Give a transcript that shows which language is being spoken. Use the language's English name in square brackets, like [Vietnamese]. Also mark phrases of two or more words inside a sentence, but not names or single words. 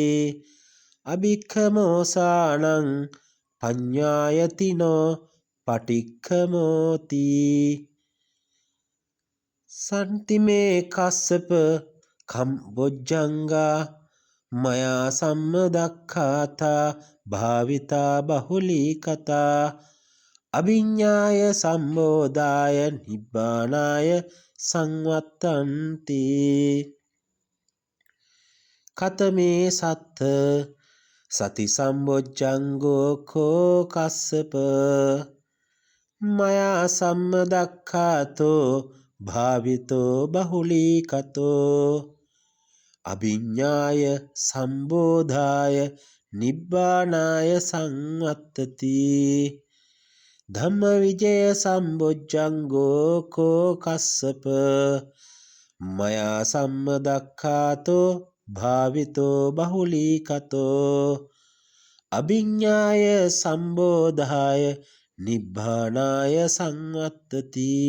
[Pali] අභික්ඛමෝසානං පඤ්ඤායතිනෝ පටික්ඛමෝති සන්තිමේ කස්සප කම්බොජ්ජංගා මයා සම්මදක්ඛාතා භාවිතා බහුලී කතා අභිඤ්ඤාය සම්බෝධාය නිබ්බානාය සංවත්තන්ති කතමේ සත්ත සති සම්බොජ්ජංගෝ කෝ කස්සප මයා සම්මදක්ඛාතෝ භාවිතෝ බහුලී කතෝ අභිඤ්ඤාය සම්බෝධාය නිබ්බානාය සංවත්තති ධම්මවිජය සම්බොජ්ජංගෝ කෝ කස්සප මයා සම්මදක්ඛාතෝ භාවිතෝ බහුලී කතෝ අභිඤ්ඤාය සම්බෝධාය නිබ්බානාය සංවත්තති